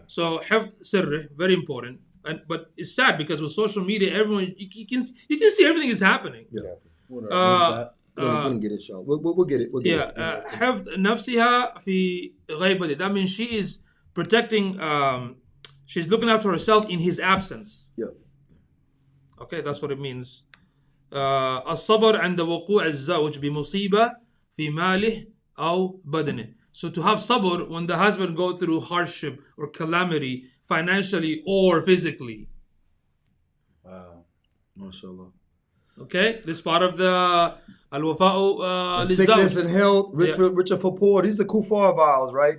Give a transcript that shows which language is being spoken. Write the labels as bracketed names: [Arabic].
[English] So [Arabic] حفظ سري, [English] very important. But it's sad because with social media, everyone you can see everything is happening. Yeah. Wanna Uh, remove that? We didn't get it, y'all. We'll get it. We'll get Yeah, it. [Arabic] حفظ نفسها في غيبته. [English] That means she is protecting. She's looking after herself in his absence. Yeah. Okay, that's what it means. [Arabic] الصبر عند وقوع الزوج بمصيبة في ماله أو بدنه. [English] So to have sabr when the husband go through hardship or calamity, financially or physically. Wow. MashaAllah. Okay, this part of the al-wafa'u Sickness lizawj. and health, richer for poor. These are kuffar vows, right?